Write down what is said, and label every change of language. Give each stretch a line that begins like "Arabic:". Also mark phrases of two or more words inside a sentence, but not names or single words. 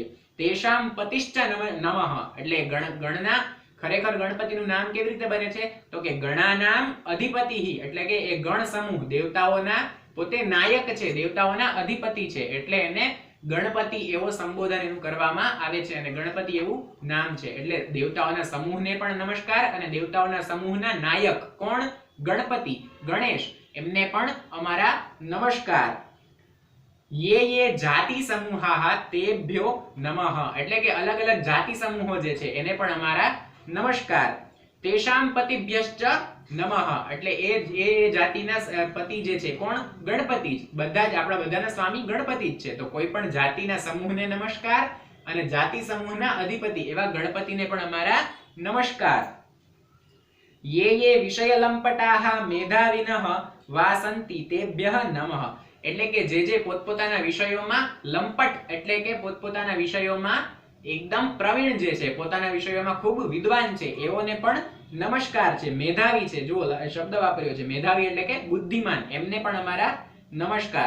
Sanskrit: तेषाम पतिश्च नमः
Gujarati: એટલે ગણના ખરેખર ગણપતિનું નામ કેવી રીતે બને છે તો કે
Sanskrit: गणानाम अधिपतिः
Gujarati: એટલે કે એ ગણ સમૂહ દેવતાઓના પોતે નાયક છે, દેવતાઓના અધિપતિ છે, એટલે એને ગણપતિ એવો સંબોધન એનું કરવામાં આવે છે અને ગણપતિ એવું નામ છે। એટલે દેવતાઓના સમૂહને પણ નમસ્કાર અને દેવતાઓના સમૂહના નાયક કોણ ગણપતિ ગણેશ એમને પણ અમારા નમસ્કાર।
Sanskrit: ये ये जाति समूहाः तेभ्यो नमः
Gujarati: એટલે કે અલગ અલગ જાતિ સમૂહો જે છે એને પણ અમારા નમસ્કાર।
Sanskrit: तेषाम पतिभ्यश्च नमः
Gujarati: એટલે એ જાતિના પતિ જે છે કોણ ગણપતિ જ, બધા જ આપણા બધાના સ્વામી ગણપતિ જ છે, તો કોઈ પણ જાતિના સમૂહને નમસ્કાર અને જાતિ સમૂહના અધિપતિ એવા ગણપતિને પણ અમારા નમસ્કાર।
Sanskrit: ये ये विषयलंपटाः मेधाविनः वासन्ति तेभ्यः नमः
Gujarati: એટલે કે જે પોતપોતાના વિષયોમાં લંપટ એટલે કે પોતપોતાના વિષયોમાં એકદમ પ્રવીણ જે છે, પોતાના વિષયોમાં ખૂબ વિદ્વાન છે એઓને પણ નમસ્કાર છે, મેધાવી છે, જો શબ્દ વાપર્યો છે મેધાવી એટલે કે બુદ્ધિમાન, એમને પણ અમારા નમસ્કાર।